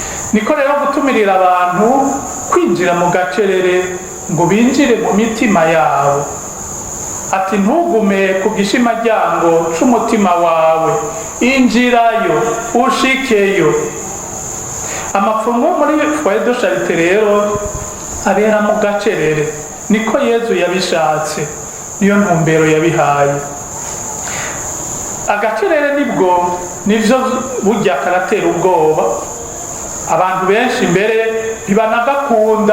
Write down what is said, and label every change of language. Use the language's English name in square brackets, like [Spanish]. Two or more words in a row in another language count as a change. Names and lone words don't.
[Rundi] niko rero gutumirira abantu kwinjira mu gacerere ngo binjire mu mitima yabo. Ati ntugume ku gishimaryango c'umutima wawe, injirayo ushikeyo. Amapfumo muri foyer de charité rero abera mu gacerere, niko Yezu yabishatse, niyo ntumbero yabihaye. Agacerere nivyo burya karatera ubwoba, abantu benshi mbere ntibanagakunda,